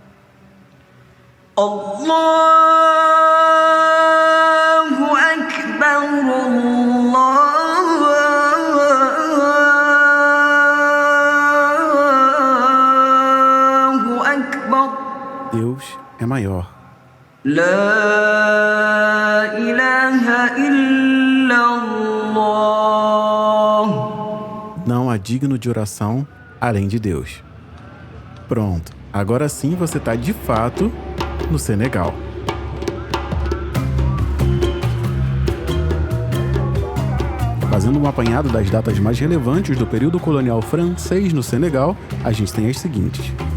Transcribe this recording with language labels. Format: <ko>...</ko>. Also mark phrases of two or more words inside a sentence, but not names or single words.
<ar>الله أكبر الله أكبر</ar> <pt>Deus é maior.</pt> <ar>لا إله إلا الله.</ar> <pt>Não há digno de oração além de Deus. Pronto, agora sim você está de fato no Senegal. Fazendo um apanhado das datas mais relevantes do período colonial francês no Senegal, a gente tem as seguintes.</pt>